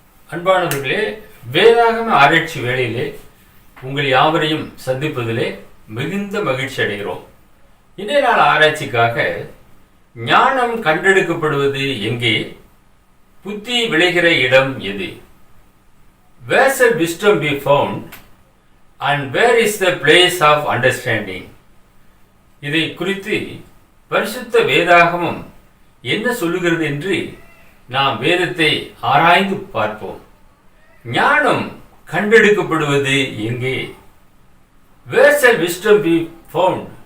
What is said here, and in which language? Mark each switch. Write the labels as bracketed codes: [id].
[ta] அன்பானவர்களே, வேதாகம ஆராய்ச்சி வேளையிலே உங்கள் யாவரையும் சந்திப்பதிலே மிகுந்த மகிழ்ச்சி அடைகிறோம். இன்றைய நாள் ஆராய்ச்சிக்காக ஞானம் கண்டெடுக்கப்படுவது எங்கே, புத்தி விளைகிற இடம் எது? [en] Where shall wisdom be found and where is the place of understanding? [ta] இதை குறித்து பரிசுத்த வேதாகமம் என்ன சொல்லுகிறது என்று நாம் வேதத்தை ஆராய்ந்து பார்ப்போம். ஞானம் கண்டெடுக்கப்படுவது எங்கே? [en] Where shall wisdom be found?